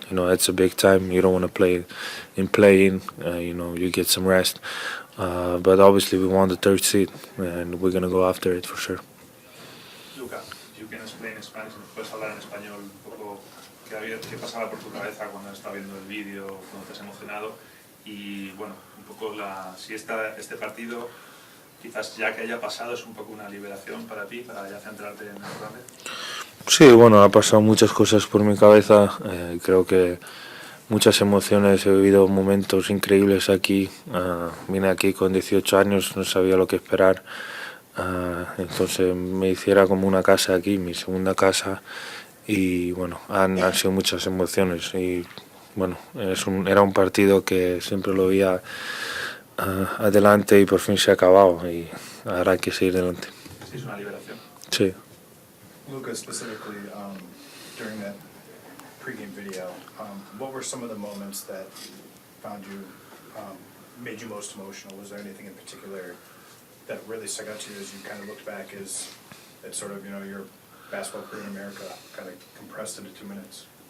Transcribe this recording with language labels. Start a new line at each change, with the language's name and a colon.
English: It's a big time. You don't want to play in play-in. You get some rest. But obviously, we won the 3rd seed, and we're gonna go after it for sure.
Spanish: Luka,
English: you can explain in Spanish,
Spanish: puedes hablar en español un poco qué pasaba por tu cabeza cuando estaba viendo el vídeo, cuando te has emocionado, y bueno, un poco si este partido quizás ya que haya pasado es un poco una liberación para ti, para ya centrarte en el grande. Sí, bueno, ha pasado muchas cosas por mi cabeza. Creo que muchas emociones, he vivido momentos increíbles aquí. Vine aquí con 18 años, no sabía lo que esperar. Entonces me hiciera como una casa aquí, mi segunda casa. Y bueno, han sido muchas emociones. Y bueno, era un partido que siempre lo veía adelante y por fin se ha acabado. Y ahora hay que seguir adelante. Sí, es una liberación. Sí.
English: Luka, specifically, during that pregame video, what were some of the moments that found you, made you most emotional? Was there anything in particular that really stuck out to you as you kind of looked back as sort of, your basketball career in America kind of compressed into 2 minutes?